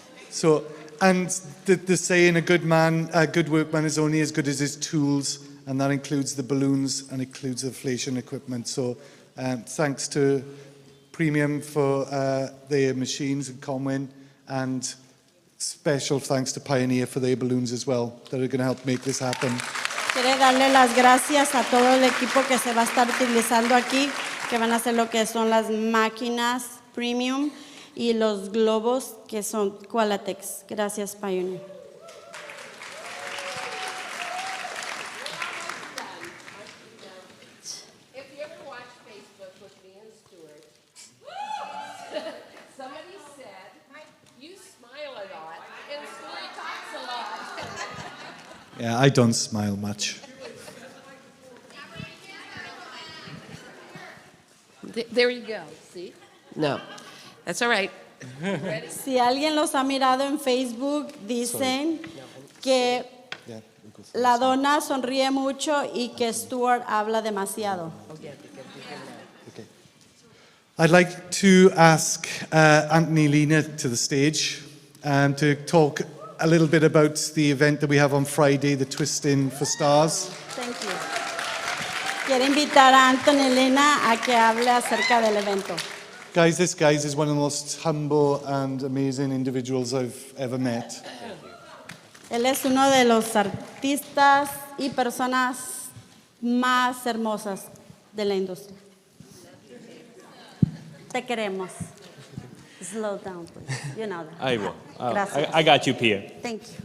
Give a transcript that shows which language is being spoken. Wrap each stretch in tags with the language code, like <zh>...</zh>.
<en>So, and the saying, a good workman is only as good as his tools, and that includes the balloons and includes the inflation equipment. So, thanks to Premium for their machines and Conwyn, and special thanks to Pioneer for their balloons as well, that are going to help make this happen.</en> <es>Quiere darle las gracias a todo el equipo que se va a estar utilizando aquí, que van a hacer lo que son las máquinas Premium y los globos que son Qualatex. Gracias, Pioneer.</es> <en>If you ever watch Facebook with me and Stuart, somebody said, you smile a lot and Stuart talks a lot. Yeah, I don't smile much. There you go, see? No, that's all right.</en> <es>Si alguien los ha mirado en Facebook, dicen que la dona sonríe mucho y que Stuart habla demasiado.</es> <en>I'd like to ask Anthony Lena to the stage. to talk a little bit about the event that we have on Friday, the Twisting for Stars. Thank you.</en> <es>Quiero invitar a Anthony y Elena a que hable acerca del evento.</es> <en>Guys, this guy is one of the most humble and amazing individuals I've ever met.</en> <es>Él es uno de los artistas y personas más hermosas de la industria. Te queremos.</es> <en>Slow down, please. You know that. I will.</en> <es>Gracias.</es> <en>I got you, Pia. Thank you.</en>